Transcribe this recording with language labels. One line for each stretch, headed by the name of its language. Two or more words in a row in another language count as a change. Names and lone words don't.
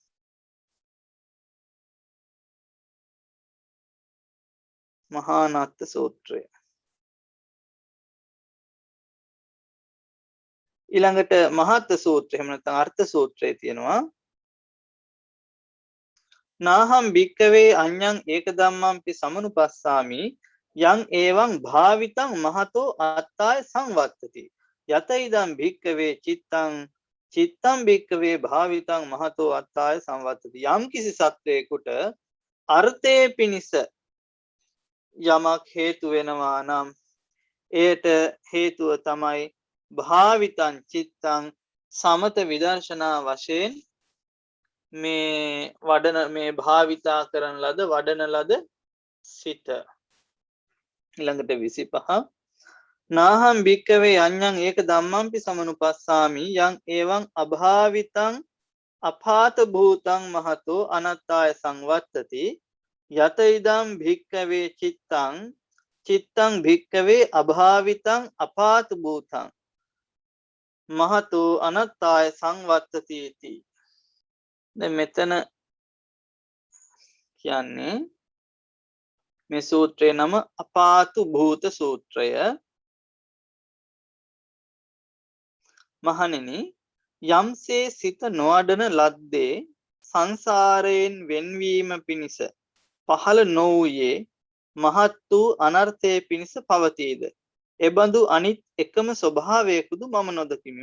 Sinhala: මහා නත්ත සූත්‍රය. ඊළඟට මහත් සූත්‍රය එහෙම නැත්නම් අර්ථ සූත්‍රය තියෙනවා.
Pali: නාහම් භික්කවේ අඤ්ඤං ඒක ධම්මම්පි සමනුපස්සාමි යං එවං භාවිතං මහතෝ අත්තාය සංවත්තති යත ඉදං භික්කවේ චිත්තං චිත්තං භික්කවේ භාවිතං මහතෝ අත්තාය සංවත්තති.
Sinhala: යම් කිසි සත්වයකට අර්ථයේ පිණිස යමක් හේතු වෙනවා නම් එයට හේතුව තමයි
Pali: භාවිතං චිත්තං
Sinhala: සමත විදර්ශනා වශයෙන් මේ භාවිතා කරන ලද වඩන ලද සිත.
Pali: ඊළඟට 25 නාහම් භික්කවේ අඤ්ඤං ඒක ධම්මම්පි සමනුපස්සාමි යං එවං අභාවිතං අපාත භූතං මහතෝ අනත්තාය සංවත්තති යත ඉදං භික්කවේ චිත්තං චිත්තං භික්කවේ අභාවිතං අපාත භූතං මහතෝ අනත්තාය සංවත්තති इति.
Sinhala: දැන් මෙතන කියන්නේ මේ සූත්‍රයේ නම අපාතු භූත සූත්‍රය. මහණෙනි යම්සේ සිත නොවඩන ලද්දේ සංසාරයෙන් වෙන්වීම පිණිස පහළ නොවූයේ මහත් වූ අනර්ථයේ පිණිස පවතීද එබඳු අනිත් එකම ස්වභාවයකුදු මම නොදකිමි.